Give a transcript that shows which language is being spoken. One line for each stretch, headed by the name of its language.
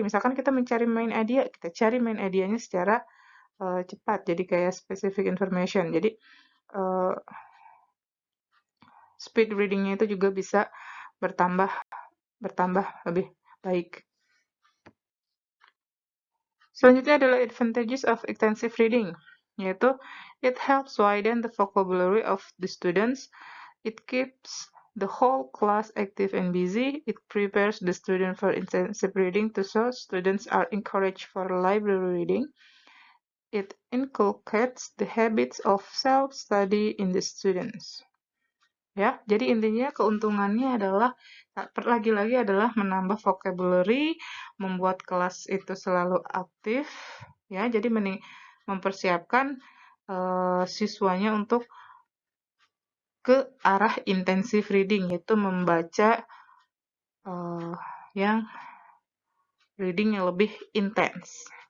Indonesian: Misalkan kita mencari main idea, kita cari main idenya secara cepat. Jadi kayak
English: specific information.
Indonesian: Jadi speed readingnya itu juga bisa bertambah lebih baik. Selanjutnya adalah
English: advantages of extensive reading,
Indonesian: yaitu
English: it helps widen the vocabulary of the students, it keeps the whole class active and busy, it prepares the student for intensive reading to so students are encouraged for library reading, it inculcates the habits of self-study in the students.
Indonesian: Ya, jadi intinya keuntungannya adalah lagi-lagi adalah menambah vocabulary, membuat kelas itu selalu aktif, ya. Jadi mempersiapkan siswanya untuk ke arah intensive reading, yaitu membaca yang reading yang lebih intens.